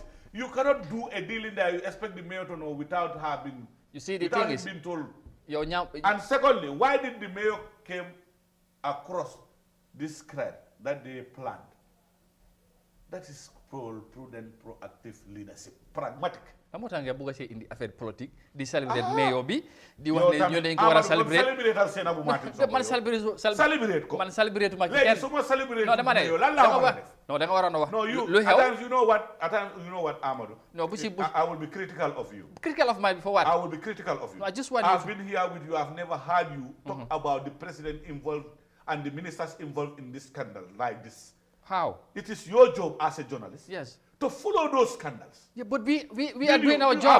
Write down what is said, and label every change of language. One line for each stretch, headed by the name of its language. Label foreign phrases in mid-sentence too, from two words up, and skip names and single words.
English: You cannot do a deal in there. You expect the mayor to know without her being. You see, the thing is, being told. And secondly, why did the mayor came across this crime that they planned? That is prudent, proactive leadership, pragmatic.
Wolof: xam nga nga bëgg a
English: in the
French: affaire politique
Wolof: di célébrer mayor bi di wax ne ñu dañ ko war a célébrer man célébrer tuma léegi su ma célébrer non dama ne lan laa war a def non da nga waroon a wax lu xew
English: at times you know what Amadou
Wolof: no bu si
English: I will be critical of you critical of my for what I will be critical of you no, I just want I've been here with you I've never heard you talk about the president involved and the ministers involved in this scandal like this. How? It is your job as a journalist. Yes. To follow those scandals. Yeah, but we are doing our job.